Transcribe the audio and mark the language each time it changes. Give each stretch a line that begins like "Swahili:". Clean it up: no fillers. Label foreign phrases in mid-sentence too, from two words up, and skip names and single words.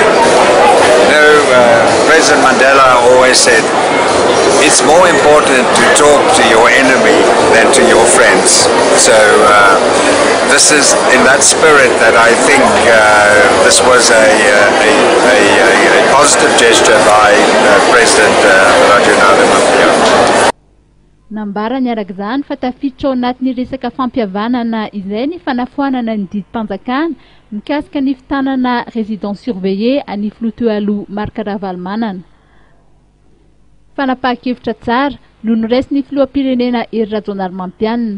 English: President Mandela always said, it's more important to talk to your enemy than to your friends. So this is in that spirit that I think this was a positive gesture by President Rajanala Mampia.
Malagasy: Nambarany araka izany fa tafiditra ao anatin'ny resaka fampihavanana izay ny fanafoanana ny didim-panjakana mikasika ny fitanana
French: résidence surveillée
Malagasy: any filoha aloha Marc Ravalomanana. Fanapahan-kevitra tsara no noraisin'ny filoham-pirenena Hery Rajaonarimampianina.